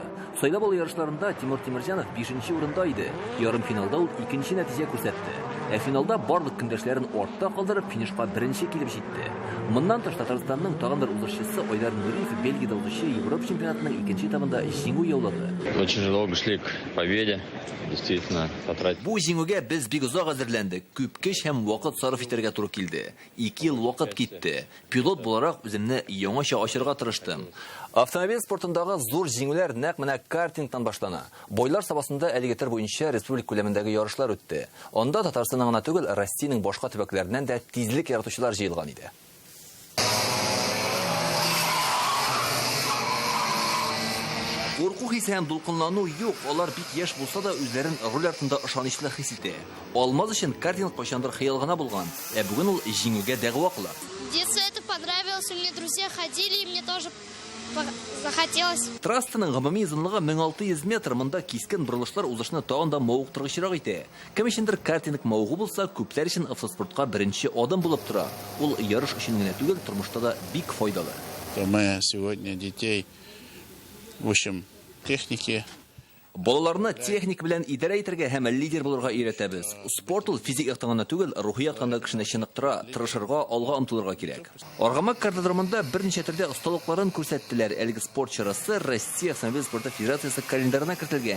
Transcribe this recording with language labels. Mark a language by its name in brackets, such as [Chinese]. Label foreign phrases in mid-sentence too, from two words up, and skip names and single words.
[Tatar] Сойлабол ярышларында Тимур Тимиржанов 5-ші орында иде. Ярым финалда ул 2-ші нәтиже күрсәтте. Финалда барлык көндәшләрен артта калдырып финишка 1-ші килеп җитте. Моннан тыш Татарстанның тагын бер узырчысы Айдар Нуриев Бельгияда узучы Европа чемпионатының 2-ші табында җиңү яулады. [Russian] Очень долго шли к победе. Действительно, потратили. [Tatar] Бу җиңүгә без бик озак әзерләндек. Күп көч һәм вакыт сарыф итәргә туры килде. 2 ел вакыт китте. Пилот буларак үземне яңача ачырга тырыштым. Автомобиль спортындагы зур җиңүләр нәкъ менә картингтан башлана. Бойлар сабасында әлегетер буенча республика күләмендәге ярышлар үтте. Анда Татарстанның гына түгел, Россиянең башка төбәкләреннән дә тизлек яратучылар җыелган иде. Корку хисе һәм дулкынлану юк, алар бик яшь булса да үзләрен руль артында ышанычлы хис итә. Алмаз өчен картинг кайчандыр хыял гына булган, бүген ул җиңүгә дәгъва кыла. [Russian] В детстве это понравилось, у меня друзья ходили, и мне тоже захотелось. [Tatar] Трассаның гомуми озынлыгы 1600 метр, монда кискен борылышлар узышны тагын да мавыктыргычрак итә. Кем өчендер картинг мавыгы булса, күпләр өчен автоспортка беренче адым булып тора. Ул ярыш өчен генә түгел, тормышта да бик файдалы. [Russian] Мы сегодня детей учим техники. [Tatar] Балаларны техник белән идарә итәргә һәм лидер булырга өйрәтәбез. Спорт ул физик яктан түгел, рухи яктан да кешене чыныктыра, тырышырга, алга омтылырга кирәк. Аргамак картодромында берничә төрдә осталыкларын күрсәттеләр. Әлеге спорт чарасы Россия автомобиль спорты федерациясе календарына кертелгән.